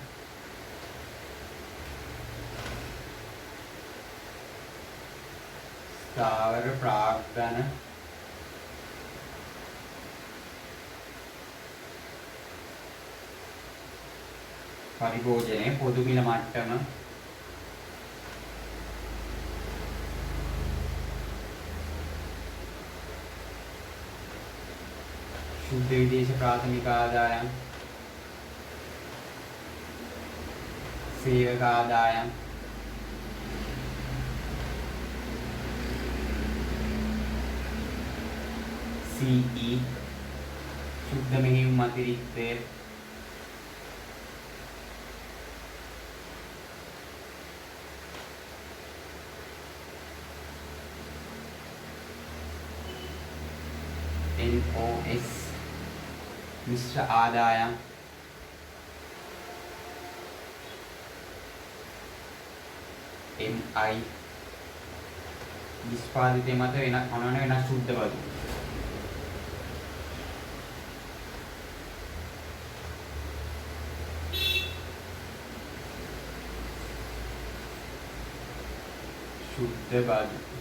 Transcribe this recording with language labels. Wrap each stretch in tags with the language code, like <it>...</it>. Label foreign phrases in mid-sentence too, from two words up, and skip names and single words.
<si>ස්ථාවර ප්‍රාග්ධන පරිභෝජනය පොදු මිල මට්ටම ශුද්ධ විදේශ ප්‍රාථමික ආදායම සේවක ආදායම CE शुद्ध මෙහෙයුම් අතිරික්තය NOS මිශ්‍ර ආදායම MI නිෂ්පාදිත මත වෙන සුද්ධ බදු. සුද්ධ බදු.</si>